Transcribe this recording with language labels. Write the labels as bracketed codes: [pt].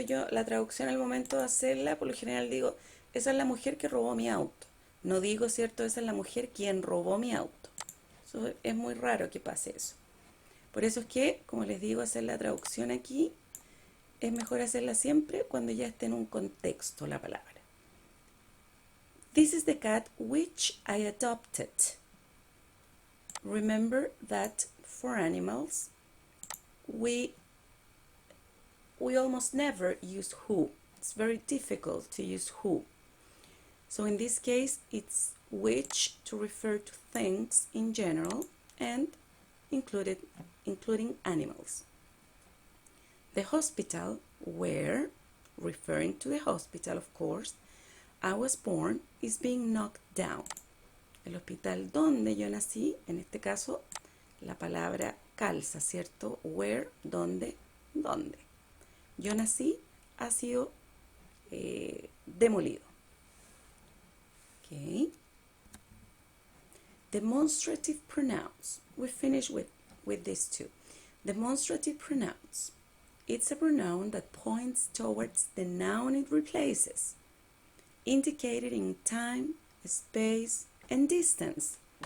[es] Yo la traducción al momento de hacerla, por lo general digo, esa es la mujer que robó mi auto. No digo, ¿cierto? Esa es la mujer quien robó mi auto. Eso es muy raro que pase eso. Por eso es que, como les digo, hacer la traducción aquí es mejor hacerla siempre cuando ya esté en un contexto la palabra. [en] This is the cat which I adopted. Remember that for animals, we almost never use who. It's very difficult to use who. So in this case, it's which to refer to things in general and including animals. The hospital where, referring to the hospital of course, I was born is being knocked down. [es] El hospital donde yo nací, en este caso, la palabra calza, ¿cierto? Where, donde, dónde. Yo nací, ha sido demolido. [en] Okay. Demonstrative pronouns. We finish with these two. Demonstrative pronouns. It's a pronoun that points towards the noun it replaces, indicated in time, space, and distance.